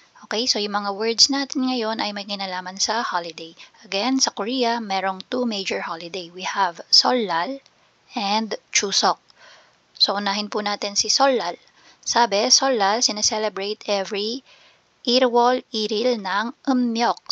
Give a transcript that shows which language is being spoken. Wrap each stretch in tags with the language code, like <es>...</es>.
<tl>Okay, so yung mga words natin ngayon ay may kinalaman sa holiday. Again, sa Korea, merong</tl> <en>two major holiday. We have Seollal and Chuseok.</en> <tl>So, unahin po natin si Seollal. Sabi, Seollal, sineselebrate</tl> <en>every</en> <ko>1월 1일</ko> <tl>ng</tl> <ko>음력.</ko>